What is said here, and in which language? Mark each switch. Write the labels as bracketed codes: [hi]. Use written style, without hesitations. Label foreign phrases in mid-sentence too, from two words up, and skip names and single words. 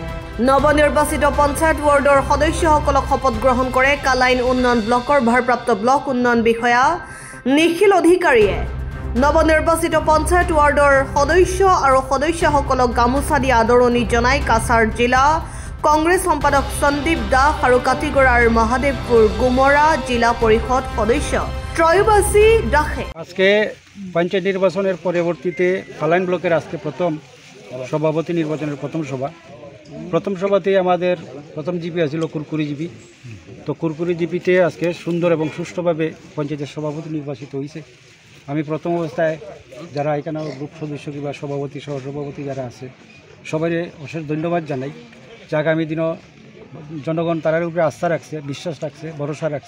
[as] নৱনিৰ্বাচিত পঞ্চায়ত ৱাৰ্ডৰ সদস্যসকলক শপত গ্ৰহণ কৰে কালাইন উন্নয়ন ব্লকৰ ভাৰপ্ৰাপ্ত ব্লক উন্নয়ন বিষয়া নিখিল অধিকাৰীয়ে। নৱনিৰ্বাচিত পঞ্চায়ত ৱাৰ্ডৰ সদস্য আৰু সদস্যসকলক গামোচা দি আদৰণি জনাই কাছাৰ জিলা কংগ্ৰেছ সম্পাদক সন্দীপ দাস আৰু কাটিগড়াৰ মহাদেৱপুৰ গুমৰা জিলা পৰিষদ সদস্য ত্ৰয়োবাসী দাসে। [bn] আজকে পঞ্চায়েত নির্বাচনের পরবর্তীতে কালাইন ব্লকের আজকে প্রথম সভাপতি নির্বাচনের প্রথম সভাতে আমাদের প্রথম জিপি আছিল কুরকুরি জিপি। তো কুরকুরি জিপিতে আজকে সুন্দর এবং সুষ্ঠুভাবে পঞ্চায়েতের সভাপতি নির্বাচিত হয়েছে। আমি প্রথম অবস্থায় যারা এখানে গ্রুপ সদস্য কিংবা সভাপতি সহসভাপতি যারা আছে সবাই অশেষ ধন্যবাদ জানাই যে আগামী দিনও জনগণ তার উপরে আস্থা রাখছে, বিশ্বাস রাখছে, ভরসা রাখছে।